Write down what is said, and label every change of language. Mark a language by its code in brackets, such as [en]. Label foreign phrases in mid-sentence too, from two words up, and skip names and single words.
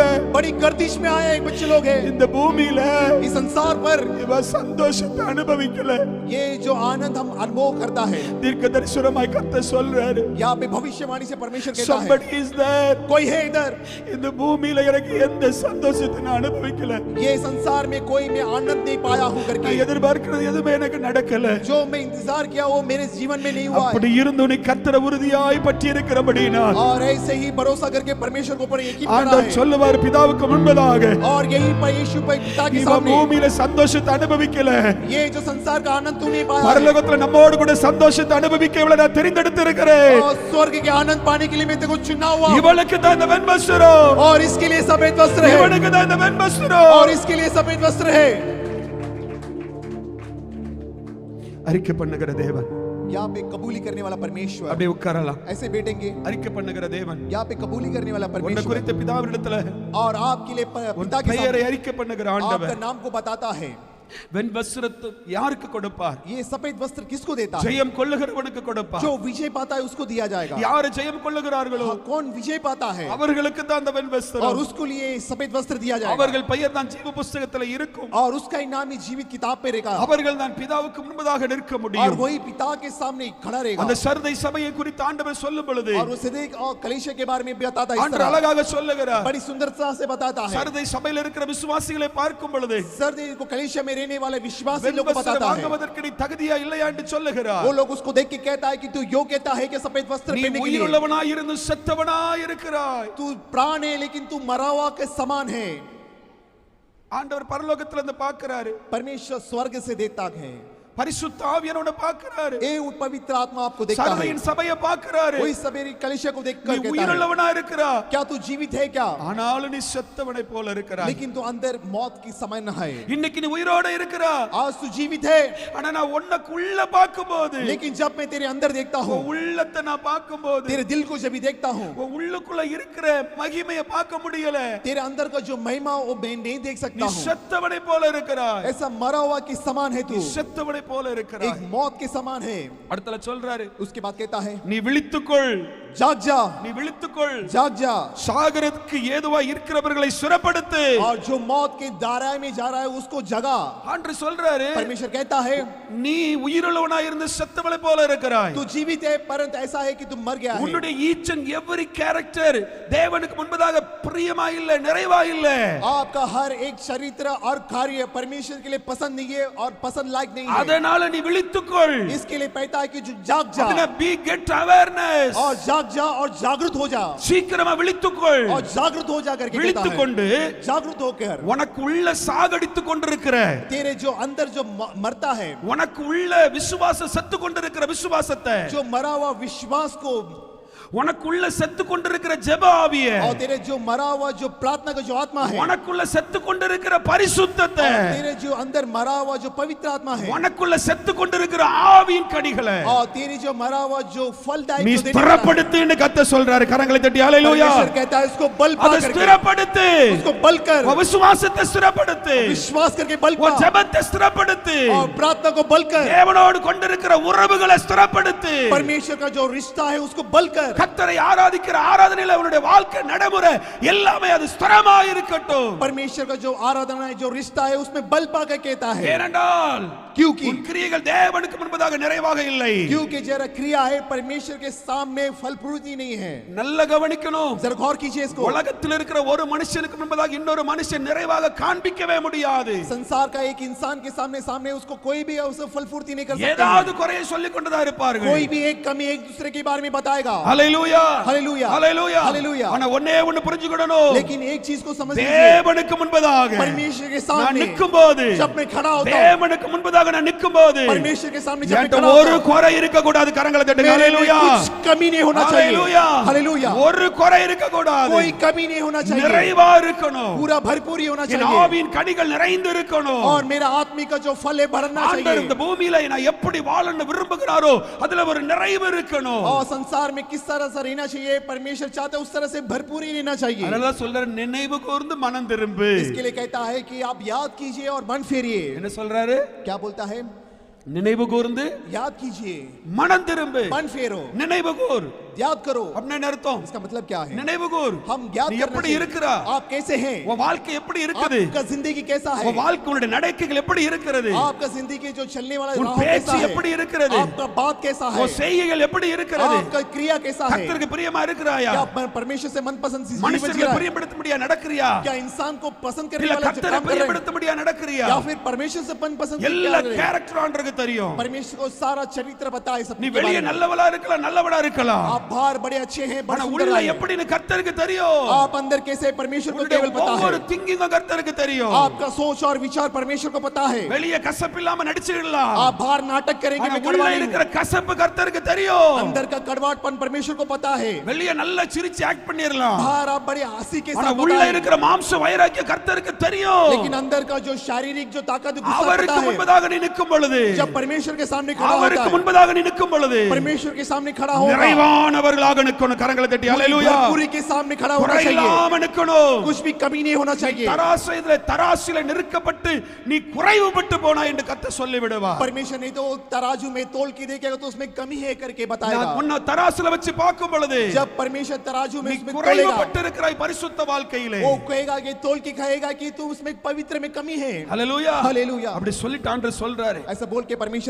[hi] बड़ी गर्दिश में आया एक बच्चे लोग हैं [ta] இந்த பூமியில [hi] इस संसार पर। [ta] இவ சந்தோஷத்தை அனுபவிக்கல. [hi] ये जो आनंद हम अनुभव करता है, [ta] தீர்க்கதரிசனமாய் கர்த்தர் சொல்றாரு, [hi] यहाँ पे भविष्यवाणी से परमेश्वर कहता है, [en] somebody is there. [hi] कोई है इधर, [ta] இந்த பூமியில எனக்கு எந்த சந்தோஷத்தை நான் அனுபவிக்கல, [hi] ये संसार में कोई मैं आनंद नहीं पाया हूँ [ta] நான் [hi] करके, [ta] எதிர்பார்க்கிறது எதுவுமே எனக்கு நடக்கல. [hi] जो मैं इंतजार किया वो मेरे जीवन में नहीं हुआ है। [ta] அப்படி இருந்து நீ கர்த்தரை உறுதியாய் பற்றி இருக்கிறபடினா, [hi] और ऐसे ही भरोसा करके परमेश्वर को पर यकीन करा [ta] ஆண்டவர் [hi] है, [ta] சொல்லுவார் பிதாவுக்கு முன்பதாக, [hi] और यही पर यीशु पर पिता के [ta] இவ [hi] सामने, [ta] பூமியில சந்தோஷத்தை அனுபவிக்கல, [hi] ये जो संसार का आनंद तू नहीं पाया है, [ta] பரலோகத்துல நம்மோடு கூட சந்தோஷத்தை அனுபவிக்க இவளை நான் தெரிந்தெடுத்து இருக்கிறேன். [hi] और स्वर्ग के आनंद पाने के लिए मैं तेरे को चुना हुआ, [ta] இவளுக்கு தான் இந்த வெண்வஸ்திரம், [hi] और इसके लिए सफेद वस्त्र है, [ta] இவனுக்கு தான் இந்த வெண்வஸ்திரம். [hi] और इसके लिए सफेद वस्त्र है। [ta] அறிக்கை பண்ணுகிற தேவன், [hi] यहाँ पे कबूली करने वाला परमेश्वर, [ta] அப்படியே உட்காரலாம். [hi] ऐसे बैठेंगे, [ta] அறிக்கை பண்ணுகிற தேவன் [hi] यहाँ पे कबूली करने वाला [ta] உன்னை [hi] परमेश्वर, [ta] குறித்த பிதாவினிடத்துல [hi] और आपके लिए [ta] உன் [hi] पिता के [ta] பெயரை [hi] सामने [ta] அறிக்கை பண்ணுகிற [hi] आपका [ta] ஆண்டவர் [hi] नाम को बताता है। [ta] வெண்வஸ்திரத்தை யாருக்கு கொடுப்பார்? [hi] ये सफेद वस्त्र किसको देता है? [ta] ஜெயம் கொள்ளுகிறவனுக்கு கொடுப்பார். [hi] जो विजय पाता है उसको दिया जाएगा। [ta] யார் ஜெயம் கொள்ளுகிறார்களோ [hi] हाँ, कौन विजय पाता है [ta] அவர்களுக்கு தான் அந்த [hi] और [ta] வெண்வஸ்திரம், [hi] उसको लिए सफेद वस्त्र दिया जाएगा, [ta] அவர்கள் பெயர் தான் ஜீவ புஸ்தகத்துல இருக்கும். [hi] और उसका इनाम ही जीवित किताब पे रहेगा, [ta] அவர்கள் தான் பிதாவுக்கு முன்பதாக நிற்க [hi] और [ta] முடியும். [hi] वही पिता के सामने खड़ा रहेगा। [ta] அந்த சர்தை சபையை குறித்து ஆண்டவர் சொல்லும் பொழுது [hi] और वो सदैव और कलीसिया के बारे में भी बताता है, इस [ta] ஆண்டவர் [hi] तरह [ta] அழகாக சொல்லுகிறார். [hi] बड़ी सुंदरता से बताता है। [ta] சர்தை சபையில் இருக்கிற விசுவாசிகளை பார்க்கும் பொழுது [hi] सर्दी को कलीसिया में रहने वाले विश्वासी लोग को [ta] வெண்வஸ்திரம் [hi] बताता है, [ta] வாங்குவதற்கு நீ தகுதியா இல்லையா என்று சொல்லுகிறார். [hi] वो लोग उसको देख के कहता है कि तू योग्यता है कि सफेद वस्त्र [ta] நீ [hi] पहनने के लिए, [ta] உயிருள்ளவனாய் இருந்து செத்தவனாய் இருக்கிறாய். [hi] तू प्राण है लेकिन तू मरा हुआ के समान है। [ta] ஆண்டவர் பரலோகத்துல இருந்து பார்க்கிறாரு. [hi] परमेश्वर स्वर्ग से देखता है, [ta] பரிசுத்த ஆவியானவரை பார்க்கிறாரு [hi] ये वो पवित्र आत्मा आपको देखता है [ta] சபையின் சபையை பார்க்கிறாரு [hi] वही सवेरी कलीसिया को [ta] நீ [hi] देखकर कहता है [ta] உயிருள்ளவனா இருக்கறா [hi] क्या तू जीवित है क्या [ta] ஆனாலும் நீ செத்தவனை போல இருக்கறாய் [hi] लेकिन तू अंदर मौत की समय न है [ta] இன்னைக்கு நீ உயிரோட இருக்கறா [hi] आज तू जीवित है [ta] ஆனா நான் உனக்குள்ள பார்க்கும்போது [hi] लेकिन जब मैं तेरे अंदर देखता हूँ [ta] உன் உள்ளத்தை நான் பார்க்கும்போது [hi] तेरे दिल को जब भी देखता हूँ [ta] உன் உள்ளுக்குள்ள இருக்கிற மகிமையை பார்க்க முடியல [hi] तेरे अंदर का जो महिमा वो मैं नहीं देख [ta] நீ [hi] सकता हूँ [ta] செத்தவனை போல இருக்கறாய் [hi] ऐसा मरा हुआ के समान है तू [ta] நீ செத்தவனை போல [hi] एक [ta] இருக்கறாய் [hi] मौत के समान है [ta] அடுத்தல சொல்றாரு [hi] उसके बाद कहता है [ta] நீ விழித்துக்கொள் [hi] जाग जा [ta] நீ விழித்துக்கொள் [hi] जाग जा [ta] சாகரத்துக்கு ஏதுவா இருக்கிறவர்களை சுரப்படுத்து [hi] और जो मौत के दायरे में जा रहा है उसको जगा [ta] ஆண்டு சொல்றாரு [hi] परमेश्वर कहता है [ta] நீ உயிருள்ளவனா இருந்து செத்தவனை போல இருக்கறாய் [hi] तू जीवित है परंतु ऐसा है कि तू मर गया है [ta] உன்னுடைய [en] each and every character [ta] தேவனுக்கு முன்பதாக பிரியமா இல்ல நிறைவா இல்ல [hi] आपका हर एक चरित्र और कार्य परमेश्वर के लिए पसंद नहीं है और पसंद लायक नहीं है [ta] அதனால நீ விழித்துக்கொள் [hi] इसके लिए कहता है कि जो जाग जा [ta] அதனால [en] be get awareness [hi] और जाग जा और जागृत हो जा [ta] சீக்கிரமா விழித்துக்கொள் [hi] और जागृत हो जा करके कहता है [ta] விழித்துக்கொண்டு [hi] जागृत होकर [ta] உனக்கு உள்ள சாகடித்து கொண்டிருக்கிற [hi] तेरे जो अंदर जो मरता है [ta] உனக்கு உள்ள விசுவாச செத்து கொண்டிருக்கிற விசுவாசத்தை [hi] जो मरा हुआ विश्वास को [ta] உனக்குள்ள செத்து கொண்டிருக்கிற ஜெப ஆவியை [hi] और तेरे जो मरा हुआ जो प्रार्थना का जो आत्मा है [ta] உனக்குள்ள செத்து கொண்டிருக்கிற பரிசுத்தத்தை [hi] और तेरे जो अंदर मरा हुआ जो पवित्र आत्मा है [ta] உனக்குள்ள செத்து கொண்டிருக்கிற ஆவியின் கனிகளை [hi] और तेरी जो मरा हुआ जो फलदायक [ta] நீ [hi] जो देने वाला है, [ta] ஸ்திரப்படுத்துன்னு கத்த சொல்றாரு கரங்களை தட்டி ஹalleluya [hi] परमेश्वर कहता है उसको बल पा [ta] அதை [hi] करके [ta] ஸ்திரப்படுத்து [hi] उसको बल कर [ta] உன் விசுவாசத்தை ஸ்திரப்படுத்து [hi] विश्वास करके बल पा [ta] உன் ஜெபத்தை ஸ்திரப்படுத்து [hi] और प्रार्थना को बल कर [ta] தேவனோடு கொண்டிருக்கிற உறவுகளை ஸ்திரப்படுத்து [hi] परमेश्वर का जो रिश्ता है उसको बल कर [ta] கர்த்தரை ஆராதிக்கிற ஆராதனையில அவனுடைய வாழ்க்கை நடைமுறை எல்லாமே அது ஸ்திரமா இருக்கட்டும் [hi] परमेश्वर का जो आराधना है जो रिश्ता है उसमें बल पा कर कहता है [ta] ஏனென்றால் [hi] क्योंकि [ta] உன் கிரியைகள் தேவனுக்கு முன்பதாக நிறைவாக இல்லை [hi] क्योंकि जरा क्रिया है परमेश्वर के सामने फल पूर्ति नहीं है [ta] நல்ல கவனிக்கணும் [hi] जरा गौर कीजिए इसको [ta] உலகத்தில் இருக்கிற ஒரு மனுஷனுக்கு முன்பதாக இன்னொரு மனுஷன் நிறைவாக காண்பிக்கவே முடியாது [hi] संसार का एक इंसान के सामने सामने उसको कोई भी उसे फल पूर्ति नहीं कर सकता [ta] ஏதாவது குறையை சொல்லிக் கொண்டுதான் இருப்பார்கள் [hi] कोई भी एक कमी एक दूसरे के बारे में बताएगा [ta] ஹalleluya [hi] हालेलुया [ta] ஹalleluya [hi] हालेलुया [ta] ஆனா ஒண்ணே ஒன்னு புரிஞ்சுக்கணும் [hi] लेकिन एक चीज को समझ लीजिए [ta] தேவனுக்கு முன்பதாக [hi] परमेश्वर के [ta] நான் [hi] सामने [ta] நிக்கும்போது [hi] जब मैं खड़ा होता हूं [ta] தேவனுக்கு முன்பதாக நான் நிக்கும்போது [hi] परमेश्वर के सामने जब मैं [ta] என்கிட்ட [hi] खड़ा [ta] ஒரு [hi] होता हूं [ta] குறை இருக்க கூடாது கரங்களை தட்டுங்க [hi] मेरे में [ta] ஹalleluya [hi] कुछ कमी नहीं होना चाहिए [ta] ஹalleluya [hi] हालेलुया [ta] ஒரு குறை இருக்க கூடாது [hi] कोई कमी नहीं होना चाहिए [ta] நிறைவா இருக்கணும் [hi] पूरा भरपूर ही होना [ta] என் [hi] चाहिए [ta] ஆவியின் கனிகள் நிறைந்து இருக்கணும் [hi] और मेरा आत्मिक का जो फल है बढ़ना [ta] ஆண்டவர் இந்த [hi] चाहिए [ta] பூமியில நான் எப்படி வாழணும்னு விரும்புகிறாரோ அதுல ஒரு நிறைவு இருக்கணும் [hi] और संसार में किस तरह से रहना चाहिए परमेश्वर चाहते हैं उस तरह से भरपूर ही रहना चाहिए [ta] அதனால சொல்ற நினைவு கூர்ந்து மனம் திரும்பு [hi] इसके लिए कहता है कि आप याद कीजिए और मन फेरिए [ta] என்ன சொல்றாரு [hi] क्या बोलता है [ta] நினைவு கூர்ந்து [hi] याद कीजिए [ta] மனம் திரும்பு [hi] मन फेरो [ta] நினைவு கூர் [hi] याद करो [ta] அப்படின்னு அர்த்தம் [hi] इसका मतलब क्या है [ta] நினைவு கூர் [hi] हम याद [ta] நீ [hi] करना [ta] எப்படி [hi] चाहिए। [ta] இருக்கிறா [hi] आप कैसे हैं [ta] உன் வாழ்க்கை எப்படி இருக்குது [hi] आपका जिंदगी कैसा है [ta] உன் வாழ்க்கையோட நடக்கைகள் எப்படி இருக்கிறது [hi] आपका जिंदगी जो चलने वाला [ta] உன் [hi] राह कैसा [ta] பேச்சு [hi] है [ta] எப்படி இருக்கிறது [hi] आपका बात कैसा है [ta] உன் செய்கைகள் எப்படி இருக்கிறது [hi] आपका क्रिया कैसा है [ta] கர்த்தருக்கு பிரியமா இருக்கிறாயா [hi] क्या परमेश्वर से मनपसंद चीज जीवन जी [ta] மனுஷர்களை [hi] रहा है? [ta] பிரியப்படுத்த முடியா நடக்கறியா [hi] क्या इंसान को पसंद करने [ta] இல்ல [hi] वाला जो [ta] கர்த்தரை [hi] काम कर रहे हैं [ta] பிரியப்படுத்த முடியா நடக்கறியா [hi] या फिर परमेश्वर से मनपसंद क्या [ta] எல்லா [hi] कर रहे हैं? [ta] கேரக்டரான்றது தெரியும் [hi] परमेश्वर को सारा चरित्र पता है सब [ta] நீ [hi] के [ta] வெளியே [hi] बारे में। [ta] நல்லவளா இருக்கலாம் நல்லவளா இருக்கலாம் [hi] आप बाहर बड़े अच्छे हैं बड़े [ta] ஆனா [hi] सुंदर [ta] உள்ள [hi] हैं। [ta] எப்படின்னு கர்த்தருக்கு தெரியும் [hi] आप अंदर कैसे परमेश्वर को [ta] உன்னுடைய [hi] केवल पता [ta] ஒவ்வொரு [hi] है [ta] திங்கிங்கும் கர்த்தருக்கு தெரியும் [hi] आपका सोच और विचार परमेश्वर को पता है [ta] வெளியே கசப்பு இல்லாம நடிச்சிடலாம் [hi] आप बाहर नाटक करेंगे [ta] ஆனா [hi] मैं [ta] உள்ள [hi] कड़वा नहीं [ta] இருக்கிற [hi] हूं। [ta] கசப்பு கர்த்தருக்கு தெரியும் [hi] अंदर का कड़वाटपन परमेश्वर को पता है [ta] வெளியே நல்லா சிரிச்சு ஆக்ட் பண்ணிரலாம் [hi] बाहर आप बड़े हंसी के [ta] ஆனா [hi] साथ [ta] உள்ள [hi] पता है [ta] இருக்கிற மாம்ச வைராக்கிய கர்த்தருக்கு தெரியும் [hi] लेकिन अंदर का जो शारीरिक जो ताकत है, गुस्सा [ta] அவருக்கு [hi] पता है [ta] முன்பதாக நீ நிற்கும் பொழுது [hi] जब परमेश्वर के सामने खड़ा होता [ta] அவருக்கு [hi] है [ta] முன்பதாக நீ நிற்கும் பொழுது [hi] परमेश्वर के सामने खड़ा होगा [ta] நிறைவானவர்களாக நிற்கணும் கரங்களை தட்டி ஹalleluya [hi] पूरी के सामने खड़ा होना चाहिए [ta] குறையில்லாம நிற்கணும் [hi] कुछ भी कमी नहीं होना चाहिए [ta] தராசில நிறுக்கப்பட்டு நீ குறைவுபட்டு போனாய் என்று கர்த்தர் சொல்லி விடுவார் [hi] परमेश्वर नहीं तो तराजू में तोल के देखेगा तो उसमें कमी है करके बताएगा [ta] உன்னை தராசில வச்சு பார்க்கும் பொழுது [hi] जब परमेश्वर तराजू में [ta] நீ [hi] उसमें तोलेगा [ta] குறைவுபட்டு இருக்கிறாய் பரிசுத்த வாழ்க்கையிலே [hi] वो कहेगा कि तोल के कहेगा कि तू उसमें पवित्र में कमी है [ta] ஹalleluya [hi] हालेलुया [ta] அப்படி சொல்லிட்டான்று சொல்றாரு [hi] ऐसा बोल के परमेश्वर कहता